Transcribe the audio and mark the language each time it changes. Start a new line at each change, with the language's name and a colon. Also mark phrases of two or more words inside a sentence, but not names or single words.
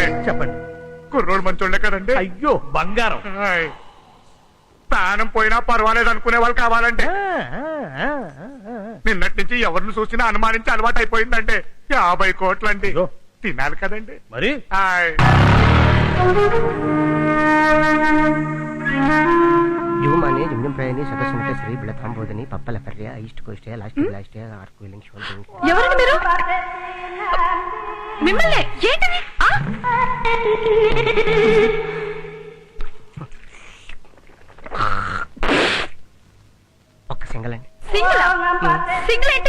Telugu: చెప్పండి. కుర్రోడు మంచోళ్ళే కదండి. అయ్యో బంగారం. హాయ్. ప్రాణం పోయినా పర్వాలేదు అనుకునే వాళ్ళు కావాలంటే నిన్నటి నుంచి ఎవరిని చూసినా అనుమానించి అలవాటు అయిపోయిందంటే 50 కోట్లండి. అయ్యో. తినాలి కదండి. మరి హాయ్. ಯುವಮಾನ್ಯ ಜಮ್ಜಂಪ್ರಾಯನಿ ಸದಸ್ಯನತೆ ಶ್ರೀ ಬಿಳತಾಂಬೋಧನಿ ಪಪ್ಪಲ ಪರ್ಯ ಈಸ್ಟ್ ಕೋಸ್ಟ್ లాస్ట్ బ్లాస్ట్ ఆర్క్ వీలింగ్ షోల్డరింగ్. ఎవరండి మీరు? మిమ్మల్ని ఏంటిది? ఆ? ఒక్క సింగల్ అండి. సింగిల్ సింగిల్ ఏంటి?